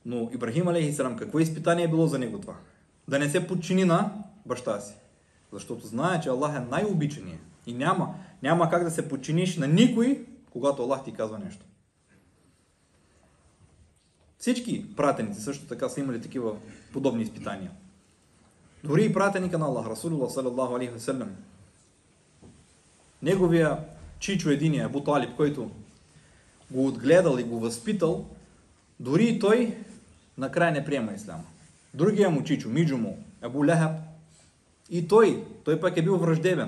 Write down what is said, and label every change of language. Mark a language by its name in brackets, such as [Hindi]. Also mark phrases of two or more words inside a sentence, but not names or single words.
[Bulgarian] Но Ибрахим алейхиссалам, какво изпитание е било за него това? Да не се подчини на баща си. Защото знае, че Аллах е най-обичания. И няма как да се подчиниш на никой, когато Аллах ти казва нещо. Всички пратеници също така са имали такива подобни изпитания. Дори и пратеника на Аллах, Расулуллах [Arabic] صلى الله عليه وسلم, [Bulgarian] неговия чичо единия, Абу Талиб, който го отгледал и го възпитал, дори и той накрая не приема исляма. Другия му чичо, миджо му, Абу Лехаб, и той пък е бил враждебен.